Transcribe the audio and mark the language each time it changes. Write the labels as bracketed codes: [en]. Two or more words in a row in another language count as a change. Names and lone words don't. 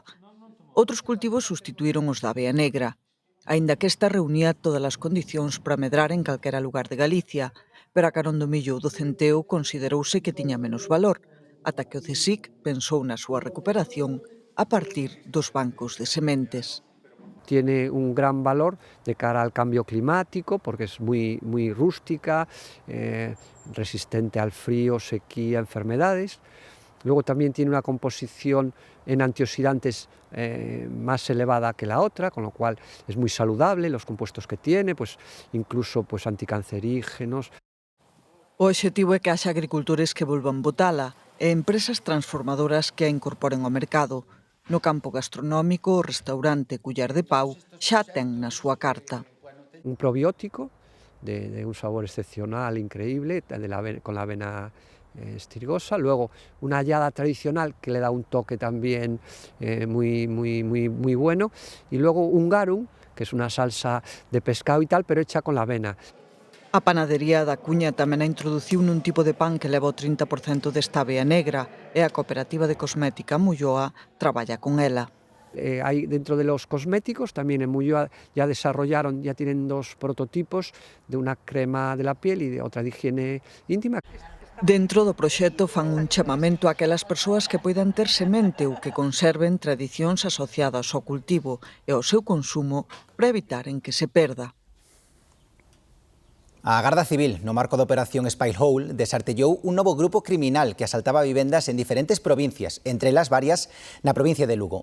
[gl] Outros cultivos sustituíron os da avea negra, aínda que esta reunía todas as condicións para medrar en calquera lugar de Galicia, pero a carón do millo ou do centeo considerouse que tiña menos valor, ata que o CSIC pensou na súa recuperación a partir dos bancos de sementes. [es] Tiene un gran valor de cara al cambio climático porque es muy rústica, resistente al frío, sequía, enfermedades. Luego también tiene una composición en antioxidantes más elevada que la otra, con lo cual es muy saludable los compuestos que tiene, incluso anticancerígenos. [gl] O obxectivo é que haxa agricultores que volvan botala e empresas transformadoras que a incorporen ao mercado. No campo gastronómico, o restaurante Cullar de Pau xa ten na súa carta. [es] Un probiótico de un sabor excepcional, increíble, con la avena estrigosa. Luego una hallada tradicional que le da un toque también muy bueno. Y luego un garum, que es una salsa de pescado y tal, pero hecha con la avena. [gl] A panadería da Cuña tamén a introduciu nun tipo de pan que leva o 30% desta avea negra e a cooperativa de cosmética Mulloa traballa con ela. [es] Hay dentro de los cosméticos, también en Mulloa ya tienen 2 prototipos de una crema de la piel y de otra de higiene íntima. [gl] Dentro do proxecto fan un chamamento a aquelas persoas que poidan ter semente ou que conserven tradicións asociadas ao cultivo e ao seu consumo para evitar en que se perda. A Garda Civil, no marco da operación Spy Hole, desartellou un novo grupo criminal que asaltaba vivendas en diferentes provincias, entre elas varias na provincia de Lugo.